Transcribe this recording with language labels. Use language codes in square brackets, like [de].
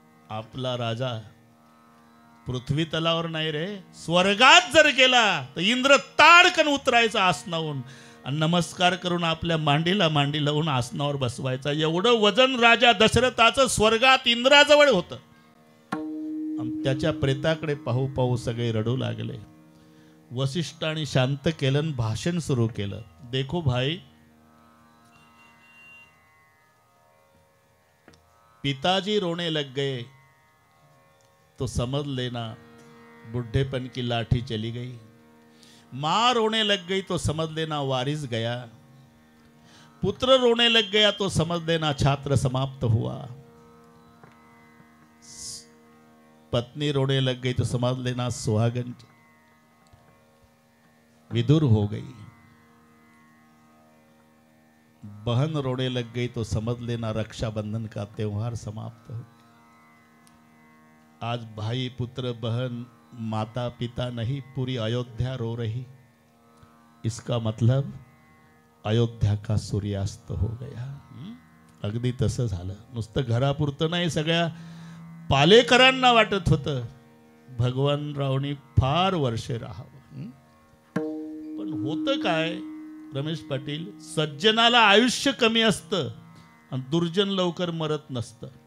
[mr] आपला राजा पृथ्वी तलावर नाही रे, स्वर्गात जर गेला तर इंद्र ताडकन उतरायचा आसनावून आणि नमस्कार करून आपल्या मांडीला मांडी लावून आसनावर बसवायचा. एवढं वजन राजा दशरथाचं स्वर्गात इंद्राजवळ होतं. आणि त्याच्या प्रेताकडे पाहू पाहू सगळे रडू लागले. वसिष्ठांनी शांत केलं, भाषण सुरू केलं. [hi] देखो भाई, पिताजी रोने लग गए तो समझ लेना बुढ़ेपन की लाठी चली गई, माँ रोने लग गई तो समझ लेना वारिस गया, पुत्र रोने लग गया तो समझ लेना छात्र समाप्त हुआ, पत्नी रोने लग गई तो समझ लेना सुहागन विदुर हो गई, बहन रोने लग गई तो समझ लेना रक्षाबंधन का त्योहार समाप्त हो. आज भाई, पुत्र, बहन, माता पिता नहीं, पूरी अयोध्या रो रही. इसका मतलब अयोध्या का सूर्यास्त हो गया. [mr] अगदी तसं झालं. नुसतं घरापुरतं नाही, सगळ्या पालेकरांना वाटत होतं भगवानरावनी फार वर्षे राहावं. पण होतं काय रमेश पाटील, सज्जनाला आयुष्य कमी असतं आणि दुर्जन लवकर मरत नसतं.